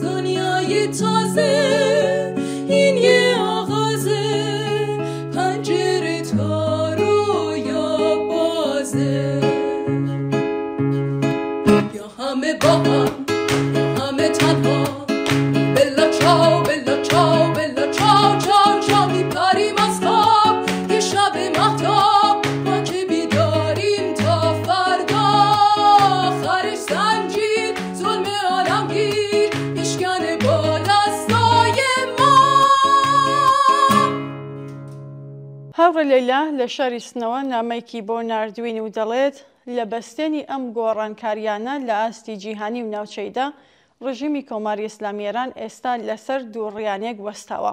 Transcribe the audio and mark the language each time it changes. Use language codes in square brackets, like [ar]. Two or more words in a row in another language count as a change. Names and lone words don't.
[fa] دنیای تازه این یه آغازه، پنجره تا رویا بازه. یا همه با هم یا همه تنها، [it] bella ciao bella ciao bella ciao ciao ciao [fa] چاو. میپریم از خواب یه شب مهتاب، ما که بیداریم تا فردا. آخرش زنجیر ظلم عالمگیر میشکنه با دستای ما. [ckb] هاوڕە لەیلا لە شاری سنەوە نامەیەکی بۆ ناردوین و دەڵێت لە بەستێنی ئەم گۆڕانکاریانە لە ئاستی جیهانی و ناوچەیدا ڕژیمی کۆماری ئیسلامی ئێران ئێستا لەسەر دوو ڕیانێک وەستاوە.